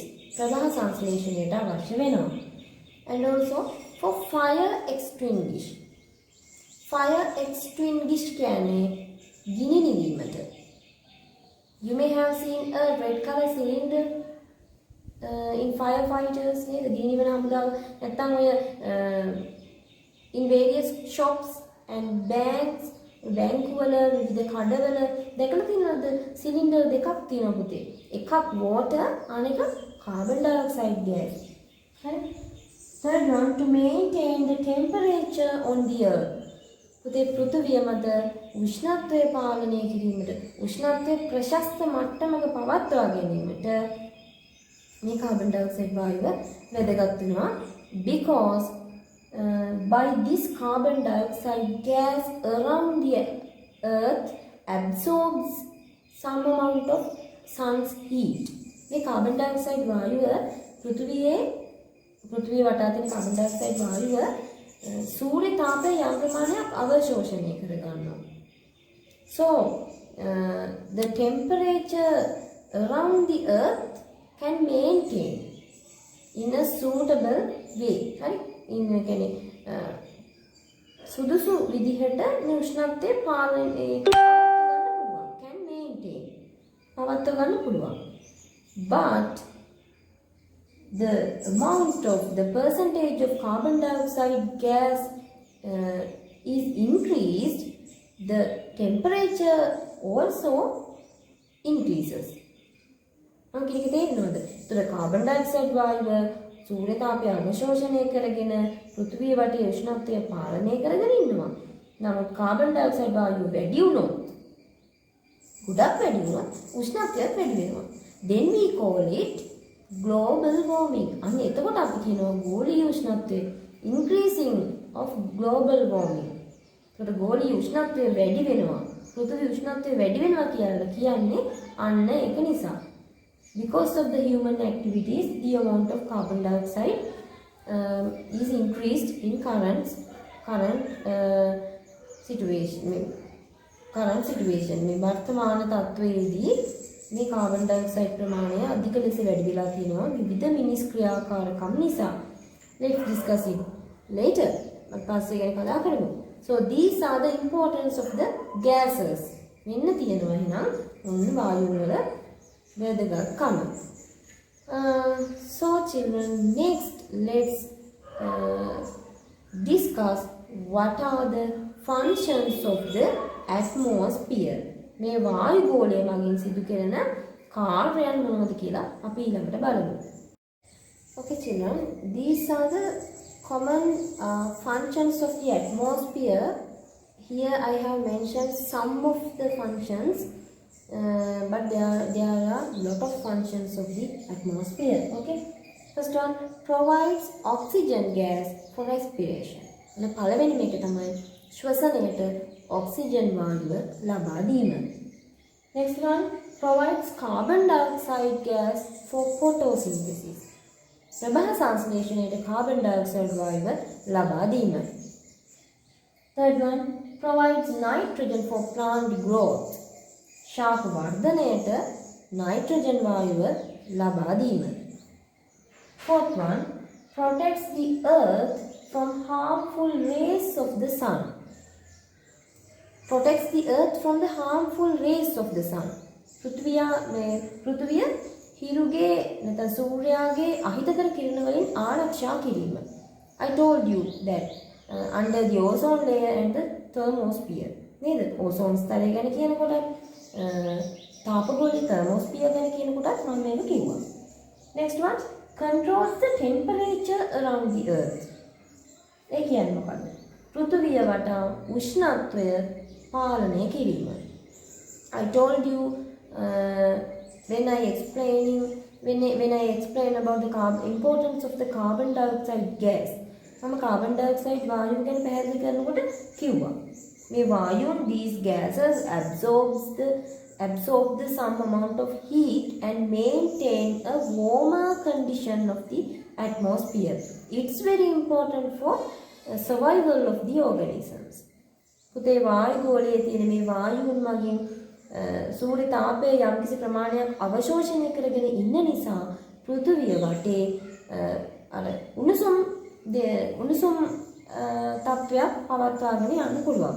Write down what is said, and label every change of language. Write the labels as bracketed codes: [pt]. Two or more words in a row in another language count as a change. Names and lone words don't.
[si] ප්‍රවාහ සංශ්ලේෂණයට අවශ්‍ය වෙනවා. [en] And also for fire extinguish. Fire extinguish [si] කියන්නේ ගිනි නිවීමට. [en] You may have seen a red color cylinder in firefighters නේද? [si] ගිනි නිවන හමුදාව නැත්නම් ඔය [en] in various shops and banks [si] බැංකු වල විවිධ කඩවල දැකලා තියෙනවද සිලින්ඩර් දෙකක් තියෙනවා පුතේ. එකක් water අනෙක [en] carbon dioxide gas. [si] හරි. [en] Third one, to maintain the temperature on the earth. [si] පුතේ පෘථිවිය මත උෂ්ණත්වය පාලනය කිරීමට උෂ්ණත්වය ප්‍රශස්ත මට්ටමක පවත්වා ගැනීමට මේ [en] carbon dioxide [si] වායුව වැදගත් වෙනවා [en] because by this carbon dioxide gas around the earth absorbs some amount of sun's heat. [si] මේ [en] carbon dioxide [si] වායුව පෘථිවිය වටා තියෙන [en] carbon dioxide [si] වායුව සූර්ය තාපය යම් ප්‍රමාණයක් අවශෝෂණය කර ගන්නවා. [en] So the temperature around the earth can maintain in a suitable way. [si] හරි? ඉන්න කියන්නේ සුදුසු විදිහට මේ උෂ්ණත්වය පාලනය [en] can maintain [si] පවත්ව ගන්න පුළුවන්. [en] But the amount of the percentage of carbon dioxide gas is increased, the temperature also increases. [si] අන්තිමට තේරෙනවද? ඒතර කාබන් ඩයොක්සයිඩ් වායුව සූර්ය තාපය අවශෝෂණය කරගෙන පෘථිවිය වටේ උෂ්ණත්වය පාලනය කරගෙන ඉන්නවා. නමුත් කාබන් ඩයොක්සයිඩ් වායුව වැඩි වුණොත් ගොඩක් වැඩි වුණොත් උෂ්ණත්වයත් වැඩි වෙනවා. [en] Then we call it global warming. [si] අන්න එතකොට අපි කියනවා ගෝලීය උෂ්ණත්වය [en] increasing of global warming. [si] ඒකට ගෝලීය උෂ්ණත්වය වැඩි වෙනවා. පෘථිවි උෂ්ණත්වය වැඩි වෙනවා කියලා කියන්නේ අන්න ඒක නිසා. [en] Because of the human activities, the amount of carbon dioxide is increased in current situation. [si] මේ වර්තමාන තත්ත්වයේදී මේ කාබන් ඩයොක්සයිඩ් ප්‍රමාණය අධික ලෙස වැඩි වෙලා තියෙනවා විවිධ මිනිස් ක්‍රියාකාරකම් නිසා. [en] Let's discuss it later. [si] පස්සේ ගැන කතා කරමු. [en] So these are the importance of the gases. [si] මෙන්න තියෙනවා එහෙනම් ඔන්න වායු වල වැදගත්කම. [en] So children, next let's discuss what are the functions of the atmosphere. [si] මේ වායු ගෝලය මගින් සිදු කරන කාර්යයන් මොනවද කියලා අපි ඊළඟට බලමු. [en] Okay children, these are the common functions of the atmosphere. Here I have mentioned some of the functions, but there are lot of functions of the atmosphere. Okay, first one, provides oxygen gas for respiration. [si] and පළවෙනි මේක තමයි ශ්වසනයට oxygen වායුව ලබා දීම. [en] Next one, provides carbon dioxide gas for photosynthesis. [si] ප්‍රභා සංශ්ලේෂණයට [en] carbon dioxide [si] වායුව ලබා දීම. [en] Third one, provides nitrogen for plant growth. [si] ශාක වර්ධනයට nitrogen වායුව ලබා දීම. [en] Fourth one, protects the earth from harmful rays of the sun. Protects the earth from the harmful rays of the sun. [si] පෘථිවිය හිරුගේ නැත්නම් සූර්යාගේ අහිතකර කිරණ වලින් ආරක්ෂා කිරීම. [en] I told you that under the ozone layer and the thermosphere. [si] නේද? ඕසෝන් ස්තරය ගැන කියනකොට තාපගෝලීය thermosphere ගැන කියනකොටත් මම මේක කිව්වා. [en] Next one, controls the temperature around the earth. [si] ඒ කියන්නේ මොකක්ද? පෘථිවිය වටා උෂ්ණත්වය පාලනය කිරීම. [en] I told you when I explain about the importance of the carbon dioxide gas. [si] මම [en] carbon dioxide [si] වායුව ගැන පැහැදිලි කරනකොට කිව්වා. මේ වායුන් [en] these gases absorb the some amount of heat and maintain a warmer condition of the atmosphere. It's very important for survival of the organisms. [si] පුතේ වායු ගෝලයේ තියෙන මේ වායුන් මගින් සූර්ය තාපය යම්කිසි ප්‍රමාණයක් අවශෝෂණය කරගෙන ඉන්න නිසා පෘථිවිය වටේ අර උණුසුම් තත්ත්වයක් පවත්වාගෙන යන්න පුළුවන්.